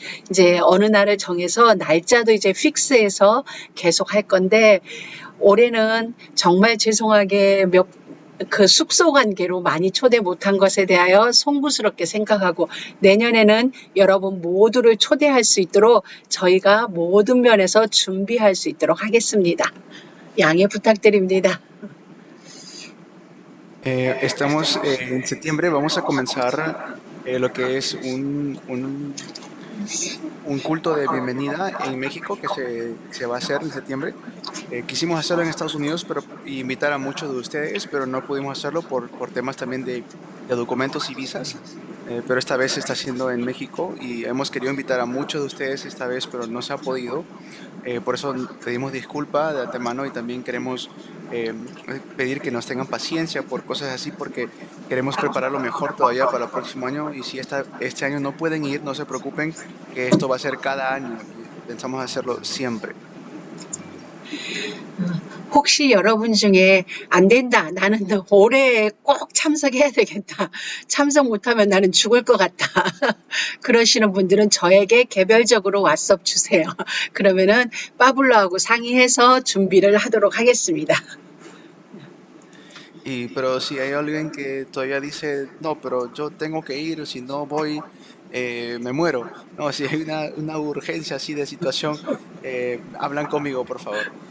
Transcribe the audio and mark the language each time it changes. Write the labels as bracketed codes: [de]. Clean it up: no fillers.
[ko] 이제 어느 날을 정해서 날짜도 이제 픽스해서 계속 할 건데 올해는 정말 죄송하게 그 숙소 관계로 많이 초대 못한 것에 대하여 송구스럽게 생각하고 내년에는 여러분 모두를 초대할 수 있도록 저희가 모든 면에서 준비할 수 있도록 하겠습니다. 양해 부탁드립니다. [es] Estamos en septiembre, vamos a comenzar lo que es un culto de bienvenida en México que se va a hacer en septiembre. Quisimos hacerlo en Estados Unidos y invitar a muchos de ustedes, pero no pudimos hacerlo por temas también de documentos y visas. Pero esta vez se está haciendo en México y hemos querido invitar a muchos de ustedes esta vez, pero no se ha podido. Por eso pedimos disculpa de antemano y también queremos pedir que nos tengan paciencia por cosas así porque queremos prepararlo mejor todavía para el próximo año y si este año no pueden ir, no se preocupen que esto va a ser cada año y pensamos hacerlo siempre. [ko] 혹시 여러분 중에 안 된다. 나는 올해 꼭 참석해야 되겠다. 참석 못하면 나는 죽을 것 같다. 그러시는 분들은 저에게 개별적으로 왓썹 주세요. 그러면은 파블로하고 상의해서 준비를 하도록 하겠습니다. [es] Pero si hay alguien que todavía dice, no, pero yo tengo que ir, si no voy, me muero. No, si hay una urgencia así de situación, hablan conmigo, por favor.